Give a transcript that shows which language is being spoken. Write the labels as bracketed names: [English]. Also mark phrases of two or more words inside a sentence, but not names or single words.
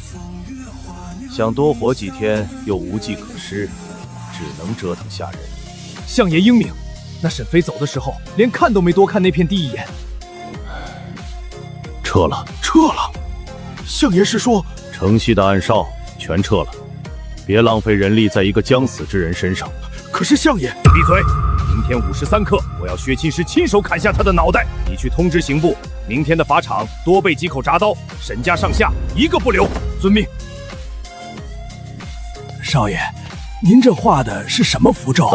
[Chinese] 想多活幾天，又無計可施，只能折騰下人。相爺英明，那沈飛走的時候，連看都沒多看那片地一眼。撤了。相爺是說，城西的暗哨全撤了，別浪費人力在一個將死之人身上。可是相爺，閉嘴！明天5時3刻，我要薛青石親手砍下他的腦袋。你去通知刑部，明天的法場多備幾口鍘刀，沈家上下一個不留。遵命。少爺，您這畫的是什麼符咒？